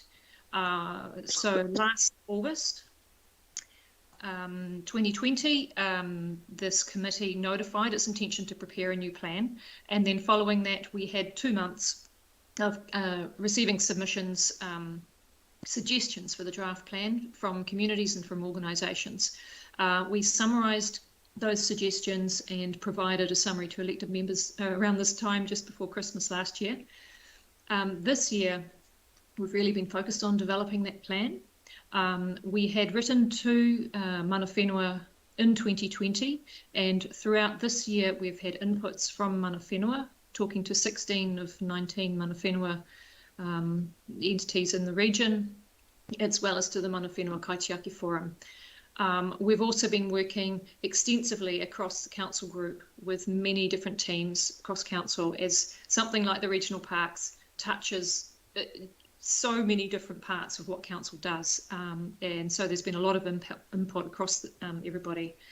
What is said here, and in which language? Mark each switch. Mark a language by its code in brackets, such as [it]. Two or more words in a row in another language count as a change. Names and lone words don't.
[en] So last August 2020, this committee notified its intention to prepare a new plan, and then following that we had 2 months of receiving submissions, suggestions for the draft plan from communities and from organisations. We summarised those suggestions and provided a summary to elected members around this time just before Christmas last year. This year we've really been focused on developing that plan. We had written to [mi] mana whenua [en] in 2020, and throughout this year we've had inputs from [mi] mana whenua, [en] talking to 16 of 19 [mi] mana whenua [en] entities in the region, as well as to the Mana Whenua Kaitiaki Forum. We've also been working extensively across the council group with many different teams across council, as something like the regional parks touches so many different parts of what council does, and so there's been a lot of input across everybody.